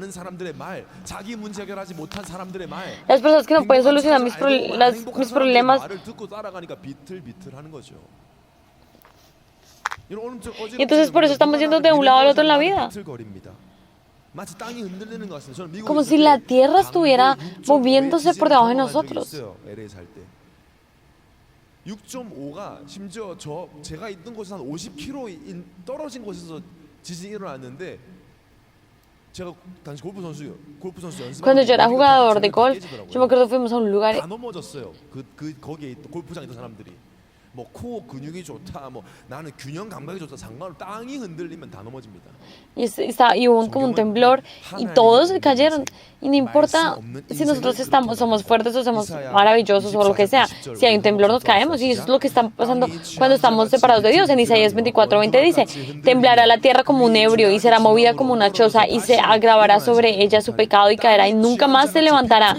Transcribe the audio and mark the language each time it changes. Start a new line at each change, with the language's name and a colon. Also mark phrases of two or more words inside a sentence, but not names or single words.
Spanish: Las personas que no pueden solucionar mis problemas. Y entonces por eso estamos yendo de un lado al otro en la vida. Como si la tierra estuviera moviéndose por debajo de nosotros.
Korean: 6.5가 심지어 제가 있던 곳에서 한 50km 떨어진 곳에서 지진이 일어났는데
Spanish: Cuando yo era jugador de golf, yo me acuerdo que fuimos a un lugar.
Korean: 다 넘어졌어요. 거기에 골프장에 있던 사람들이 뭐 코어 근육이 좋다, 뭐 나는 균형 감각이 좋다, 상관없이 땅이 흔들리면 다 넘어집니다.
Spanish: Y hubo como un temblor y todos se cayeron. Y no importa si nosotros somos fuertes o somos maravillosos o lo que sea. Si hay un temblor nos caemos y eso es lo que está pasando cuando estamos separados de Dios. En Isaías 24:20 dice, temblará la tierra como un ebrio y será movida como una choza y se agravará sobre ella su pecado y caerá y nunca más se levantará.